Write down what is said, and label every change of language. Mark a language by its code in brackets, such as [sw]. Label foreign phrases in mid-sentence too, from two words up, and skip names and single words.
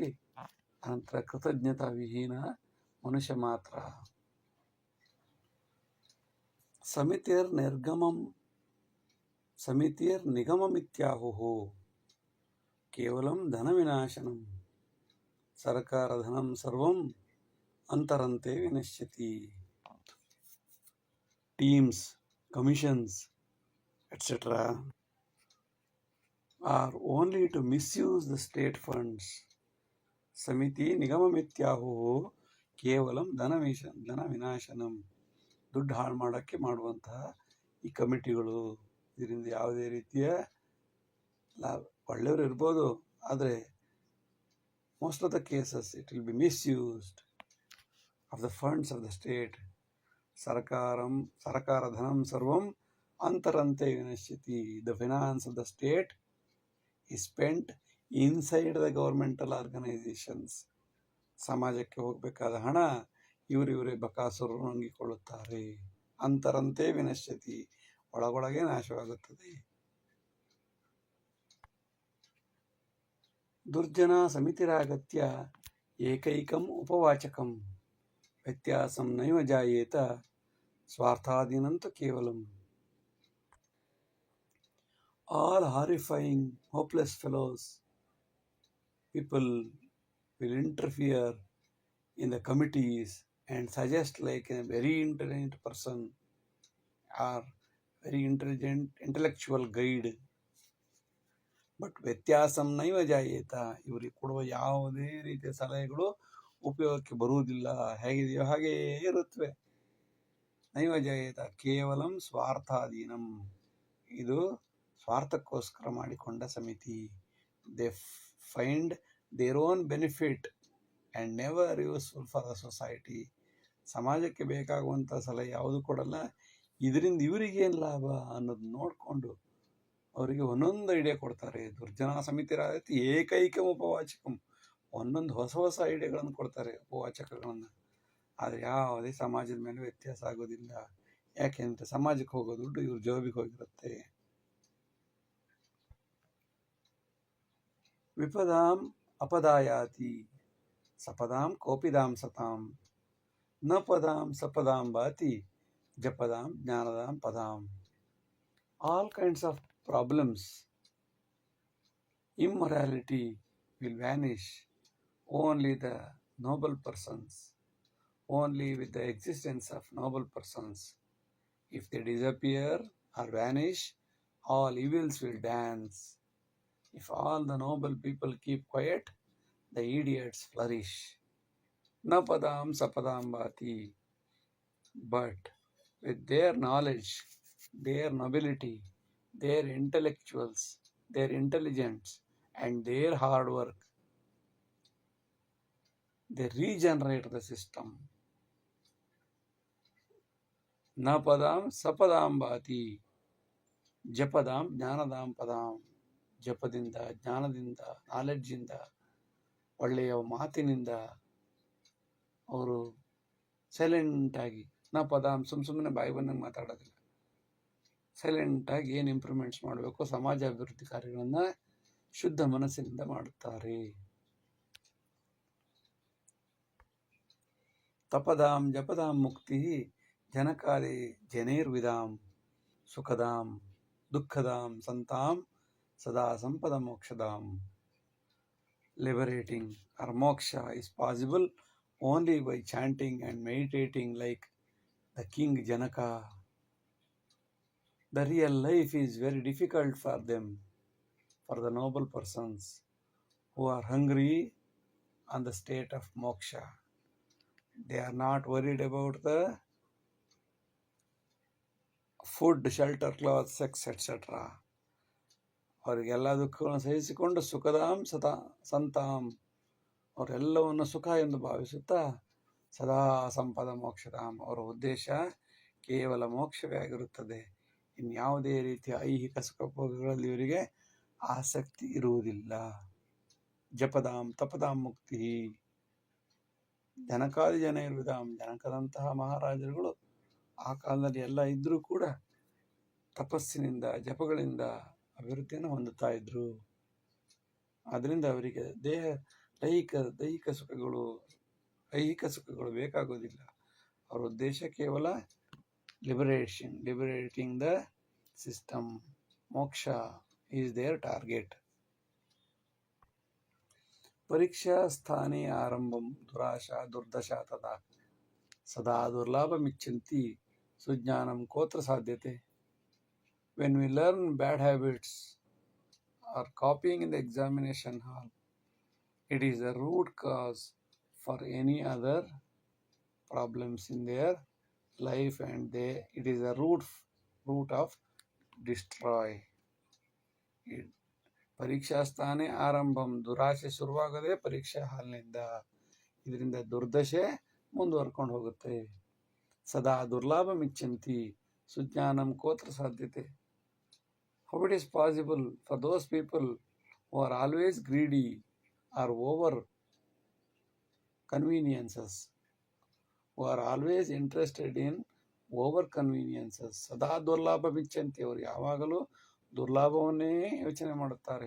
[kn] ಅನಂತರ ಕೃತಜ್ಞತಾ ವಿಹೀನ ಮನುಷ್ಯ ಮಾತ್ರ. [sa] ಸಮಿತಿರ್ ನಿಗಮಮಿತ್ಯಾಹುಃ ಕೇವಲಂ ಧನ ವಿನಾಶನಂ ಸರ್ಕಾರ ಧನಂ ಸರ್ವಂ ಅಂತರಂತೆ ವಿನಶ್ಯತಿ. [en] teams, commissions, etc. are only to misuse the state funds. [sa] ಸಮಿತಿ ನಿಗಮಮಿತ್ಯಾಹು ಕೇವಲಂ ಧನ ವಿನಾಶನಂ, [kn] ದುಡ್ಡು ಹಾಳು ಮಾಡೋಕ್ಕೆ ಮಾಡುವಂತಹ ಈ ಕಮಿಟಿಗಳು, ಇದರಿಂದ ಯಾವುದೇ ರೀತಿಯ ಲಾಭ, ಒಳ್ಳೆಯವರು ಇರ್ಬೋದು, ಆದರೆ [en] most of the cases it will be misused of the funds of the state. [sa] ಸರ್ಕಾರ ಧನಂ ಸರ್ವಂ ಅಂತರಂತೆ ವಿನಶ್ಯತಿ. [en] the finance of the state is spent inside the governmental organizations. [kn] ಸಮಾಜಕ್ಕೆ ಹೋಗಬೇಕಾದ ಹಣ ಇವರೇ ಬಕಾಸುರು ನುಂಗಿಕೊಳ್ಳುತ್ತಾರೆ. [sa] ಅಂತರಂತೆ ವಿನಶ್ಯತಿ, [kn] ಒಳಗೊಳಗೆ ನಾಶವಾಗುತ್ತದೆ. [sa] ದುರ್ಜನ ಸಮಿತಿರಾಗತ್ಯ ಏಕೈಕಂ ಉಪವಾಚಕಂ ವ್ಯತ್ಯಾಸಂ ನೈವ ಜಾಯೇತ ಸ್ವಾರ್ಥಾಧೀನಂತು ಕೇವಲಂ. [en] All horrifying, hopeless fellows, people will interfere in the committees and suggest like a very intelligent person or very intelligent intellectual guide. [sa] But ವ್ಯತ್ಯಾಸಂ ನೈವ ಜಾಯೇತ, [kn] ಇವರಿಗೆ ಕೊಡುವ ಯಾವುದೇ ರೀತಿಯ ಸಲಹೆಗಳು ಉಪಯೋಗಕ್ಕೆ ಬರುವುದಿಲ್ಲ, ಹೇಗಿದೆಯೋ ಹಾಗೇ ಇರುತ್ತವೆ. [sa] ನೈವ ಜಾಯೇತ ಕೇವಲಂ ಸ್ವಾರ್ಥಾಧೀನಂ, [kn] ಇದು ಸ್ವಾರ್ಥಕ್ಕೋಸ್ಕರ ಮಾಡಿಕೊಂಡ ಸಮಿತಿ. [en] they find their own benefit and never useful for the society. [kn] ಸಮಾಜಕ್ಕೆ ಬೇಕಾಗುವಂಥ ಸಲಹೆ ಯಾವುದು ಕೊಡಲ್ಲ, ಇದರಿಂದ ಇವರಿಗೇನು ಲಾಭ ಅನ್ನೋದು ನೋಡಿಕೊಂಡು ಅವರಿಗೆ ಒಂದೊಂದು ಐಡಿಯಾ ಕೊಡ್ತಾರೆ. [sa] ದುರ್ಜನ ಸಮಿತಿರಾಗತ್ಯ ಏಕೈಕಂ ಉಪವಾಚಕಂ, [kn] ಒಂದೊಂದು ಹೊಸ ಐಡಿಯಾಗಳನ್ನು ಕೊಡ್ತಾರೆ, ಉಪವಾಚಕಗಳನ್ನು. ಆದರೆ ಯಾವುದೇ ಸಮಾಜದ ಮೇಲೆ ವ್ಯತ್ಯಾಸ ಆಗೋದಿಲ್ಲ. ಯಾಕೆಂದರೆ ಸಮಾಜಕ್ಕೆ ಹೋಗೋ ದುಡ್ಡು ಇವ್ರ ಜೋಬಿಗೆ ಹೋಗಿರುತ್ತೆ. [sa] ವಿಪದಾಂ ಅಪದಾಯಾತಿ ಸಪದಾಂ ಕೋಪಿದಾಂ ಸತಾಂ ನ ಪದಾಂ ಸಪದಾಂ ಭಾತಿ ಜಪದಾಂ ಜ್ಞಾನದಾಂ ಪದಾಂ. [en] all kinds of problems, immorality will vanish. Only the noble persons, only with the existence of noble persons. If they disappear or vanish, all evils will dance. If all the noble people keep quiet, the idiots flourish. [sa] न पदं सपदं भाति. [en] But with their knowledge, their nobility, their intellectuals, their intelligence, and their hard work, they regenerate the system. [sa] न पदं सपदं भाति, जपदं ज्ञानदं पदम्. [kn] ಜಪದಿಂದ, ಜ್ಞಾನದಿಂದ, ನಾಲೆಡ್ಜಿಂದ, ಒಳ್ಳೆಯ ಮಾತಿನಿಂದ ಅವರು ಸೈಲೆಂಟಾಗಿ ಪದ ಸುಮ್ಮನೆ ಬಾಯಿ ಬಂದಂಗೆ ಮಾತಾಡೋದಿಲ್ಲ. ಸೈಲೆಂಟಾಗಿ ಏನು ಇಂಪ್ರೂವ್ಮೆಂಟ್ಸ್ ಮಾಡಬೇಕು, ಸಮಾಜ ಅಭಿವೃದ್ಧಿ ಕಾರ್ಯಗಳನ್ನು ಶುದ್ಧ ಮನಸ್ಸಿನಿಂದ ಮಾಡುತ್ತಾರೆ. [sa] ತಪದಾಂ ಜಪದಾಂ ಮುಕ್ತಿ ಜನಕಾರಿ ಜನೈರ್ವಿದಾಂ ಸುಖದಾಂ ದುಃಖದಾಂ ಸಂತಾಂ ಸದಾ ಸಂಪದ ಮೋಕ್ಷದಾಂ. [en] Liberating or moksha is possible only by chanting and meditating like the King Janaka. The real life is very difficult for them, for the noble persons who are hungry on the state of moksha. They are not worried about the food, shelter, clothes, sex, etc. [kn] ಅವರಿಗೆಲ್ಲ ದುಃಖಗಳನ್ನು ಸಹಿಸಿಕೊಂಡು [sa] ಸುಖದಾಂ ಸದಾ ಸಂತಾಂ, [kn] ಅವರೆಲ್ಲವನ್ನು ಸುಖ ಎಂದು ಭಾವಿಸುತ್ತಾ [sa] ಸದಾ ಸಂಪದ ಮೋಕ್ಷದಾಂ, [kn] ಅವರ ಉದ್ದೇಶ ಕೇವಲ ಮೋಕ್ಷವೇ ಆಗಿರುತ್ತದೆ. ಇನ್ಯಾವುದೇ ರೀತಿಯ ಐಹಿಕ ಸುಖಭೋಗಗಳಲ್ಲಿ ಇವರಿಗೆ ಆಸಕ್ತಿ ಇರುವುದಿಲ್ಲ. [sa] ಜಪದಾಂ ತಪದಾಂ ಮುಕ್ತಿ ಜನಕಾದಿ ಜನೈರ್ವಿದಾಂ, [kn] ಜನಕದಂತಹ ಮಹಾರಾಜರುಗಳು ಆ ಕಾಲದಲ್ಲಿ ಎಲ್ಲ ಇದ್ದರೂ ಕೂಡ ತಪಸ್ಸಿನಿಂದ ಜಪಗಳಿಂದ ಅಭಿವೃದ್ಧಿಯನ್ನು ಹೊಂದುತ್ತಾ ಇದ್ರು. ಆದ್ದರಿಂದ ಅವರಿಗೆ ದೈಹಿಕ ಸುಖಗಳು ಐಹಿಕ ಸುಖಗಳು ಬೇಕಾಗೋದಿಲ್ಲ. ಅವರ ಉದ್ದೇಶ ಕೇವಲ [en] liberating the system. moksha is their target. [sa] ಪರೀಕ್ಷಾ ಸ್ಥಾನೇ ಆರಂಭಂ ದುರಾಶಾ ದುರ್ದಶಾ ತದಾ ಸದಾ ದುರ್ಲಾಭಮಿಚ್ಚಂತಿ ಸುಜ್ಞಾನಂ ಕೋತ್ರ ಸಾಧ್ಯತೆ. [en] When we learn bad habits or copying in the examination hall, it is a root cause for any other problems in their life, and it is a root of destroy. [sa] ಪರೀಕ್ಷಾ ಸ್ಥಾನೇ ಆರಂಭಂ, [kn] ದುರಾಶೆ ಶುರುವಾಗದೆ ಪರೀಕ್ಷಾ ಹಾಲ್ನಿಂದ. ಇದರಿಂದ ದುರ್ದಶೆ ಮುಂದುವರ್ಕೊಂಡು ಹೋಗುತ್ತೆ. [sa] ಸದಾ ದುರ್ಲಾಭ ಮಿಚ್ಚಂತಿ ಸುಜ್ಞಾನಂ ಕೋತ್ರ ಸಾಧ್ಯತೆ. [en] How it is possible for those people who are always greedy or over conveniences, who are always interested in over conveniences. [sa] ಸದಾ ದುರ್ಲಾಭ ಮಿಚ್ಚಂತಿ, [kn] ಅವರು ಯಾವಾಗಲೂ ದುರ್ಲಾಭವನ್ನೇ ಯೋಚನೆ ಮಾಡುತ್ತಾರೆ.